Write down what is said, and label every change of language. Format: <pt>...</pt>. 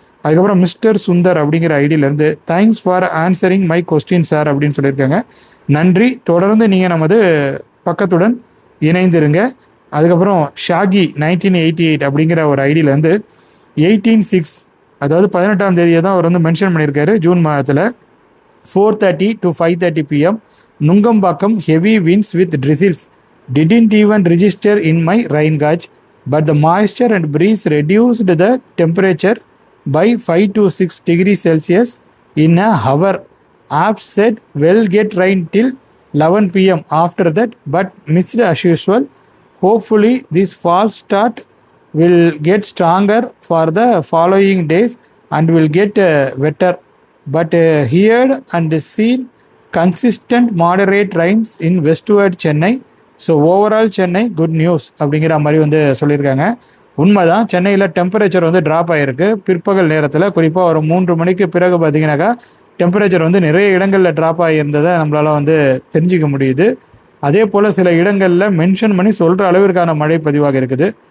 <ta>அதுக்கப்புறம் மிஸ்டர் சுந்தர் அப்படிங்கிற ஐடியிலேருந்து</ta> <en>thanks for answering my question sir</en> <ta>அப்படின்னு சொல்லியிருக்காங்க. நன்றி. தொடர்ந்து நீங்கள் நமது பக்கத்துடன் இணைந்திருங்க. அதுக்கப்புறம் ஷாகி 1988 அப்படிங்கிற ஒரு ஐடியிலேருந்து 18/6 அதாவது 18ஆம் தேதியை தான் அவர் மென்ஷன் பண்ணியிருக்காரு. ஜூன் மாதத்தில்</ta> <en>4:30 to 5:30 PM Nungambakkam heavy winds with drizzles didn't even register in my rain gauge, but the moisture and breeze reduced the temperature by 5 to 6 degrees Celsius in a hour. Apps said we'll get rain till 11 PM after that, but missed as usual. Hopefully this fall start will get stronger for the following days and will get wetter, but heard and seen consistent moderate rains in westward Chennai.</en> <ta>So overall Chennai good news அப்படிங்கிற மாதிரி சொல்லியிருக்காங்க. உண்மைதான். சென்னையில் temperature drop ஆகிருக்கு. பிற்பகல் நேரத்தில் குறிப்பாக ஒரு 3 மணிக்கு பிறகு பார்த்தீங்கன்னாக்கா டெம்பரேச்சர் நிறைய இடங்களில் ட்ராப் ஆகியிருந்ததை நம்மளால் தெரிஞ்சிக்க முடியுது. அதே போல் சில இடங்களில் மென்ஷன் பண்ணி சொல்கிற அளவிற்கான மழை பதிவாக இருக்குது.</ta>